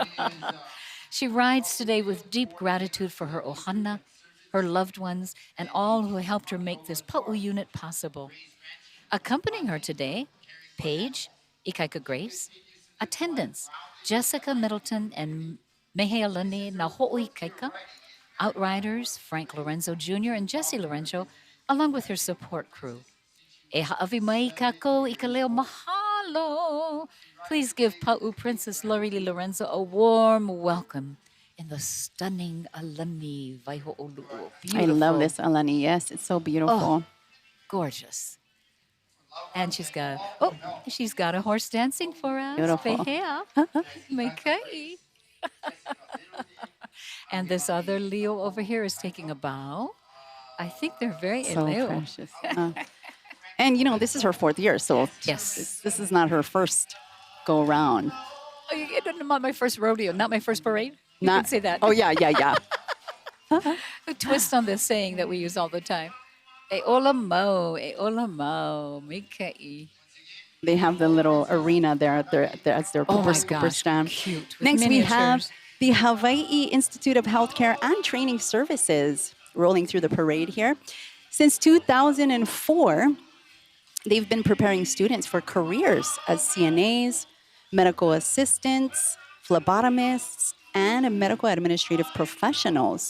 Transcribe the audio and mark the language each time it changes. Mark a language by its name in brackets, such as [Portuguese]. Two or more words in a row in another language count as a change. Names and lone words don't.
[English] She rides today with deep gratitude for her ohana, her loved ones, and all who helped her make this Pa'u unit possible. Accompanying her today, Paige, Ikaika Grace, attendants, Jessica Middleton and Mehealani Naho'i Kaika, outriders, Frank Lorenzo Jr. and Jesse Lorenzo, along with her support crew. [Hawaiian] E ha'awi mai kako I ka leo mahalo. [English] Please give Pa'u Princess Lori-Lee Lorenzo a warm welcome in the stunning Alani Waiho'olu'u. Beautiful. I love this, Alani. Yes, it's so beautiful. Oh, gorgeous. And she's got a horse dancing for us. Beautiful. [Hawaiian] Pehea. Meikai. [English] And this other Leo over here is taking a bow. I think they're very So Leo. precious. And, you know, this is her 4th year, so Yes. this is not her first go-round. Oh, not my first rodeo, not my first parade. You can say that. Oh, yeah. A twist on this saying that we use all the time. [Hawaiian] E ola mau, mikai. [English] They have the little arena there as their Oh my Cooper gosh, stand. cute. With Next we have miniatures. The Hawaii Institute of Healthcare and Training Services rolling through the parade here. Since 2004, they've been preparing students for careers as CNAs, medical assistants, phlebotomists, and medical administrative professionals.